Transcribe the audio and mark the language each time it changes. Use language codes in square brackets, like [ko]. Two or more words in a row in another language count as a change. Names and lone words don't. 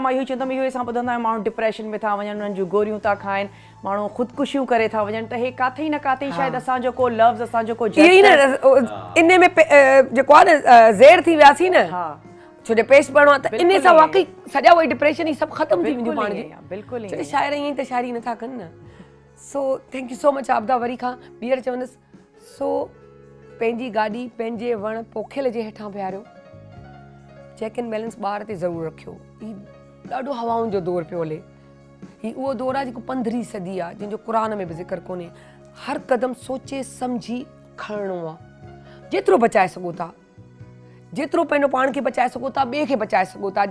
[sd] मां इहो चवंदमि, इहो असां ॿुधंदा आहियूं माण्हू डिप्रेशन में था वञनि, उन्हनि जूं गोरियूं था खाइनि, माण्हू ख़ुदकुशियूं करे था वञनि, त हे काथे ई न काथे शायदि असांजो को लफ़्ज़, असांजो को इन में जेको आहे न ज़ेर थी वियासीं न, छो जो पेश पढ़णो आहे, त इन सां वाक़ई सॼा उहे डिप्रेशन ई सभु ख़तमु थी वेंदियूं पाण जी। बिल्कुलु छो शाइर ईअं त शाइरी नथा कनि न। [en] so thank you so much आबदा। [sd] वरी खां ॿीहर चवंदसि, सो पंहिंजी गाॾी पंहिंजे वण पोखियल जे हेठां बीहारियो, [en] check and balance [sd] ॿार ते ज़रूरु रखियो। हीउ ॾाढो हवाउनि जो दौरु पियो हले, हीउ उहो दौरु आहे जेको 15वीं सदी आहे, जंहिंजो क़ुर में बि ज़िक्र कोन्हे। हर क़दम सोचे सम्झी खणणो आहे, जेतिरो बचाए सघो था, जेतिरो पंहिंजो पाण खे बचाए सघो था, ॿिए खे बचाए सघो था।